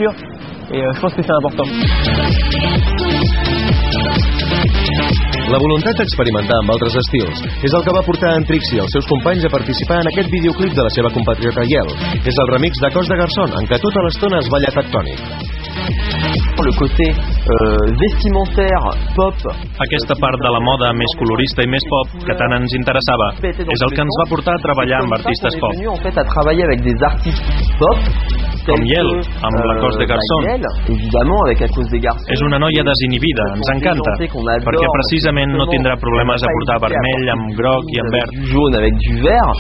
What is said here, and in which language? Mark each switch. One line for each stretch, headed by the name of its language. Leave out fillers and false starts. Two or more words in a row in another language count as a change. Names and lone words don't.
Catalan: La voluntat d'experimentar amb altres estils és el que va portar en Trixie i els seus companys a participar en aquest videoclip de la seva compatriota Yel. És el remix de Cos de Garçon, en què tota l'estona es balla tectònic.
French: Le côté vestimentaire, pop...
Catalan: Aquesta part de la moda més colorista i més pop que tant ens interessava és el que ens va portar a treballar amb artistes pop. A treballar
French: avec des artistes pop
Catalan: com Yel, amb la Cos de Garçon. És una noia desinhibida, ens encanta, perquè precisament no tindrà problemes a portar vermell amb groc i amb verd.